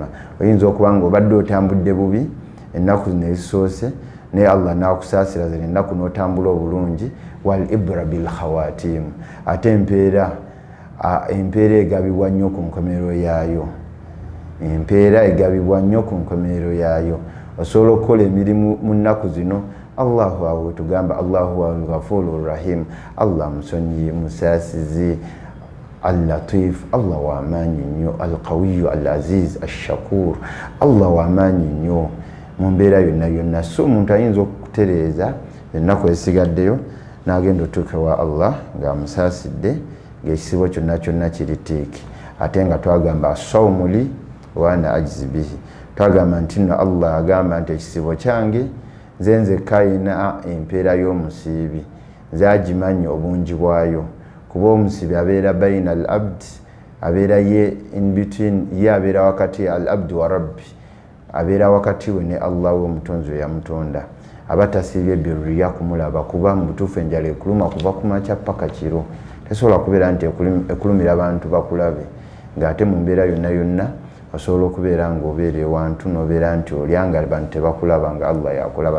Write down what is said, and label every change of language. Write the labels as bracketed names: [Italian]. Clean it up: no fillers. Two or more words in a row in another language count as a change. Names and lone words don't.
[Ganda] Oyinza okuba nga obadde otambudde bubi ennaku zino ezisoose naye Allah n'akusaasira zino ennaku n'otambula obulungi [Arabic] والعبرة بالخواتيم [Ganda] ate empeera egabibwa nnyo ku nkomerero yaayo. Empeera egabibwa nnyo ku nkomerero yaayo. Osobola okukola emirimu mu nnaku zino Allahu awo tugamba [Arabic] الله الغفور الرحيم [Ganda] Allah musonyi musaasizi al-Latif Allah w'amaanyi nnyo [Arabic] القوي العزيز الشكور [Ganda] Allah w'amaanyi nnyo mu mbeera yonna. So omuntu ayinza okutereeza ennaku ezisigaddeyo n'agenda otuuka wa Allah ng'amusaasidde ng'ekisibo kyonna kiritiiki ate nga twagamba [Arabic] الصوم لي وأنا أجزي به. [Ganda] Twagamba nti nno Allah agamba nti ekisibo kyange nze kayina empeera y'omusiibi nze agimanyi obungi bwayo kuba omusiibi abeera bayina al-abd abeera ye [English] in between [Ganda] ye abeera wakati [Arabic] العبد وربي [Ganda] abeera wakati we ne Allah w'omutonzi we yamutonda abatasiibye birriya kumulaba kuba mu butuufu enjala ekuluma kuva ku makya paka kiro tesobola kubeera nti ekulumira abantu bakulabe ng'ate mu mbeera yonna osobola okubeera ng'obeera ewantu n'obeera nti olyanga abantu tebakulaba nga Allah yakulaba.